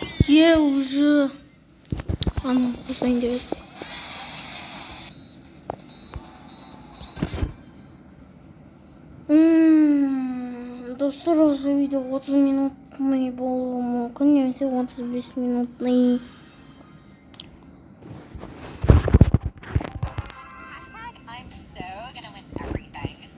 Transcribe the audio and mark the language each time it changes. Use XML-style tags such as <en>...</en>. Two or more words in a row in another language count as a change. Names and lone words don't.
<ru>Я уже... А ну, последний.</ru> <kk>Достар, осы видео 30 минутный болуы мүмкін, немесе 35 минутный.</kk> <en>Hashtag I'm so gonna win everything.</en>